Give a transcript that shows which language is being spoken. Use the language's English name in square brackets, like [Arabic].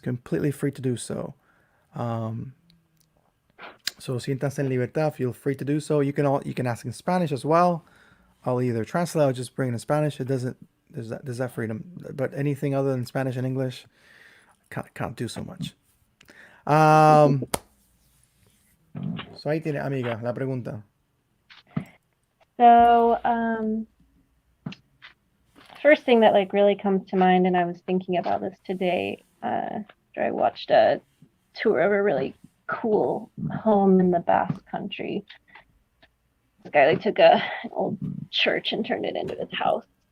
[English] Completely free to do so. Um, so [Spanish] siéntanse en libertad. [English] Feel free to do so. You can ask in Spanish as well. I'll either translate or just bring it in Spanish. It doesn't there's that freedom. But anything other than Spanish and English, can't do so much. [Spanish] So ahí tiene, amiga, la pregunta. [English] So, first thing that like really comes to mind, and I was thinking about this today after I watched a tour of a really cool home in the Basque Country. This guy like took an old church and turned it into his house.